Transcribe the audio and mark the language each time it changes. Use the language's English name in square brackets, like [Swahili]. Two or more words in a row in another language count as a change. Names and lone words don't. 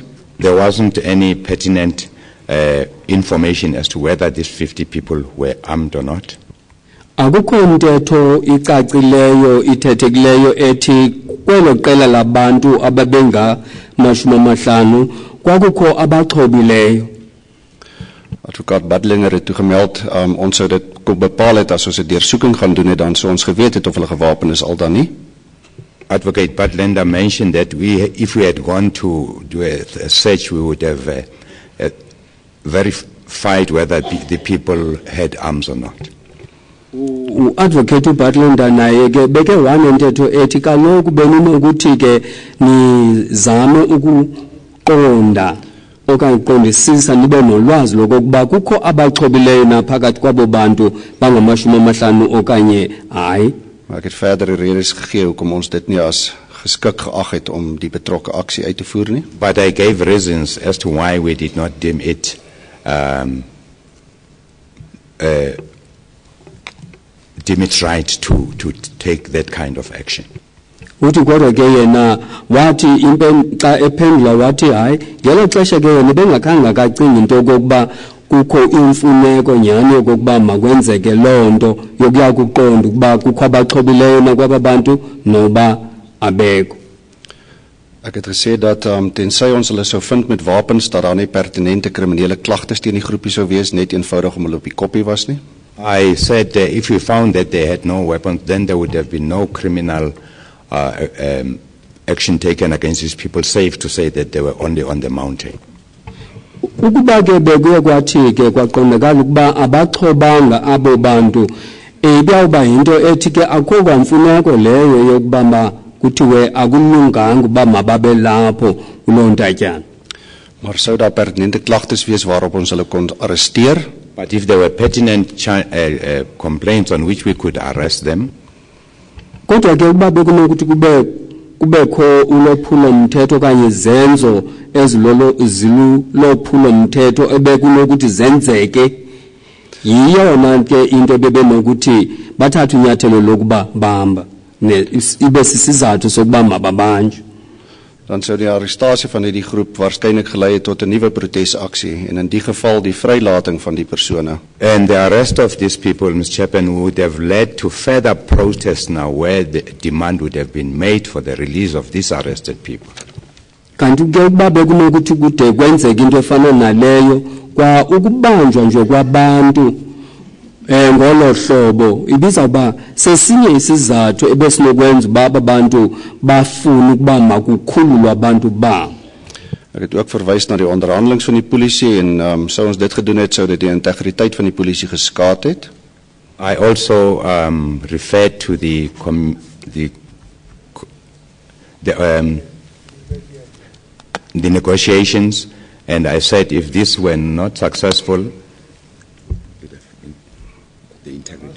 [English] There wasn't any pertinent information as to whether these 50 people were armed or not. [Xhosa] Akukho ntetho icacileyo ithethekileyo ethi kwelo qela labantu abebengamashumi 50 kwakukho abaxhobileyo. [Afrikaans] Advokaat Badlinger het toegemeld ons sou dit kon bepaal het as ons 'n deursoeking gaan doen het dan sou ons geweet het of hulle gewapen is al dan nie. [English] Advocate Badlander mentioned that if we had gone to do a search, we would have verified whether the people had arms or not. [Xhosa] Advocate Badlander naye ke beke wanentetho ethi kaloku beninokuthi ke nizame ukuqonda okanye uqondisisa nibe nolwazi lokuba kukho abaxhobileyo naphakathi kwabo bantu bangamashumi 50 okanye hayi. [Afrikaans] Maar ek het verdere redes gegee hoekom ons dit nie as geskik geag het om die betrokke aksie uit te voer nie. [English] But I gave reasons as to why we did not deem it right to take that kind of action. [Xhosa] Uthi kodwa ke yena wathi xa ephendula wathi hayi ngelo xesha ke yena bengakhange akacinga into yokokuba kukho imfuneko nyani yokokuba makwenzeke loo nto yokuya kuqonda ukuba kukho abaxhobileyo nakwaba bantu noba abekho. [Afrikaans] Ek het gesê dat tensy ons hulle sou vind met wapens dat daar nie pertinente kriminele klagtes teen die groepie sou wees net eenvoudig om hulle op die koppie was nie. [English] I said if we found that they had no weapons then there would have been no criminal action taken against these people, safe to say that they were only on the mountain. [Xhosa] ukuba ke bekuye kwathi ke kwaqondakala ukuba abaxhobanga abo bantu ibiyawuba yinto ethi ke akho kwamfuneko leyo yokuba kuthiwe akulunganga uba mababe lapho kuloo ntatyana. [Afrikaans] Maar sou daar pertinente klagtes wees waarop ons hulle kon arresteer? [English] But if there were pertinent complaints on which we could arrest them, [Xhosa] kodwa ke ukuba bekunokuthi kubekho ulophulo mthetho okanye izenzo ezilolophulo mthetho ebekunokuthi zenzeke, yiyona ke into bebenokuthi bathathe unyathelo lokuba bahamba ibe sisizathu sokuba mababanjwe. [Afrikaans] Dan sou die arrestasie van hierdie groep waarskynlik gelei het tot 'n nuwe protesaksie en in die geval die vrylating van die persone. [English] And the arrest of these people, Mr. Chairman, would have led to further protests now where the demand would have been made for the release of these arrested people. [Xhosa] Kanti ke ukuba bekunokuthi kude kwenzeke into efana naleyo kwa ukubanjwa nje kwabantu ngolo hlobo ibizawuba sesinye isizathu ebesinokwenza uba abantu bafuna ukuba makukhululwe abantu babo. [Afrikaans] Ek het ook verwys na die onderhandelings van die polisie en sou ons dit gedoen het sou dit die integriteit van die polisie geskaad het. [English] I also referred to the negotiations, and I said if this were not successful, the integrity.